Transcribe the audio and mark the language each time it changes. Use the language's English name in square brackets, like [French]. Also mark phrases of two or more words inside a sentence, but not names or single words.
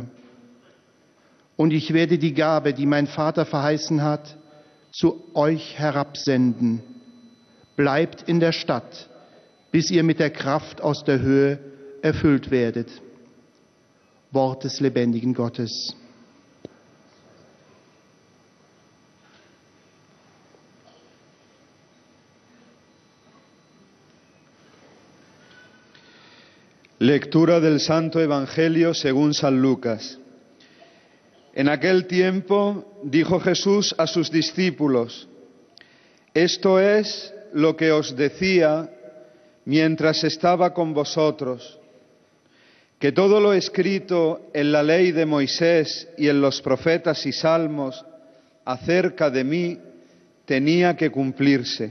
[German] Und ich werde die Gabe, die mein Vater verheißen hat, zu euch herabsenden. Bleibt in der Stadt, bis ihr mit der Kraft aus der Höhe erfüllt werdet. Wort des lebendigen Gottes. [Spanish] Lectura del Santo Evangelio según San Lucas. En aquel tiempo dijo Jesús a sus discípulos, esto es lo que os decía mientras estaba con vosotros, que todo lo escrito en la ley de Moisés y en los profetas y salmos acerca de mí tenía que cumplirse.